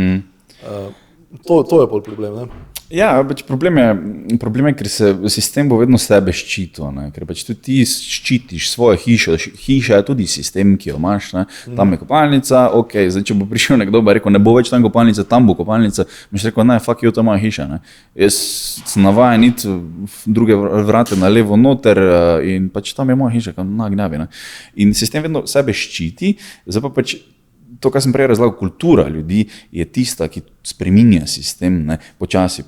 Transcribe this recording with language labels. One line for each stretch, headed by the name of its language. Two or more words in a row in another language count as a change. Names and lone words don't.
Slovenian: To je bolj problem, ne? Ja, pač problem je, ker se sistem bo vedno sebe ščitil, ne? Ker pač tudi ti ščitiš svojo hišo, hiša je tudi sistem, ki jo imaš, ne? Tam je kopalnica, ok, zdaj če bo prišel nekdo, bo rekel, ne bo več tam kopalnica, tam bo kopalnica, boš rekel, ne,
English: fuck you,
Slovenian: to je moja hiša, ne? Jaz sem navajen iti druge vrate na levo noter in pač tam je moja hiša, kam nagnjavi, ne? In sistem vedno sebe ščiti, zdaj pa pač to, kar sem prej razlagal, kultura ljudi je tista, ki spreminja sistem, ne, počasi.